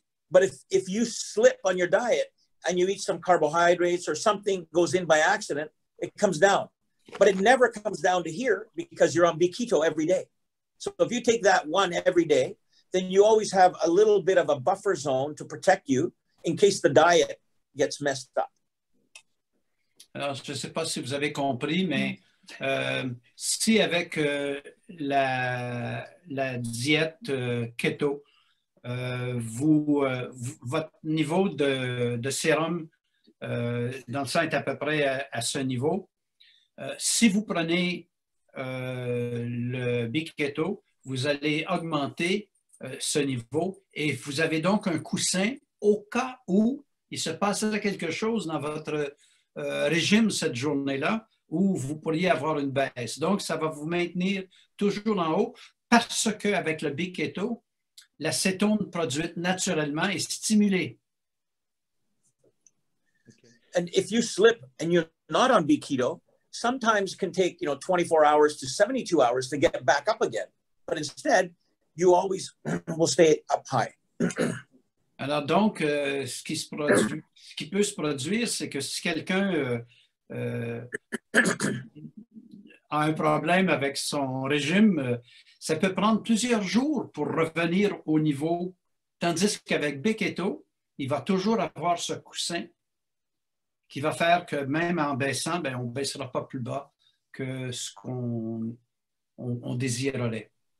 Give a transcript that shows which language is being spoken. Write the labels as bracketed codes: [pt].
[en] But if you slip on your diet and you eat some carbohydrates or something goes in by accident, it comes down. But it never comes down to here because you're on B-keto every day. So if you take that one every day, then you always have a little bit of a buffer zone to protect you in case the diet gets messed up. [fr] Alors, je ne sais pas si vous avez compris, mais si avec la diète keto, votre niveau de sérum dans le sang est à peu près à ce niveau, si vous prenez le B-keto, vous allez augmenter ce niveau et vous avez donc un coussin au cas où il se passerait quelque chose dans votre régime cette journée-là où vous pourriez avoir une baisse. Donc, ça va vous maintenir toujours en haut parce qu'avec le B-keto, la cétone produite naturellement est stimulée. Okay. [en] And if you slip and you're not on B-keto, sometimes can take 24 hours to 72 hours to get back up again. But instead, you always will stay up high. [fr] Alors donc, ce qui peut se produire, c'est que si quelqu'un a un problème avec son régime, ça peut prendre plusieurs jours pour revenir au niveau, tandis qu'avec B-keto, il va toujours avoir ce coussin qui va faire que même en baissant, on ne baissera pas plus bas que ce qu'on désirerait.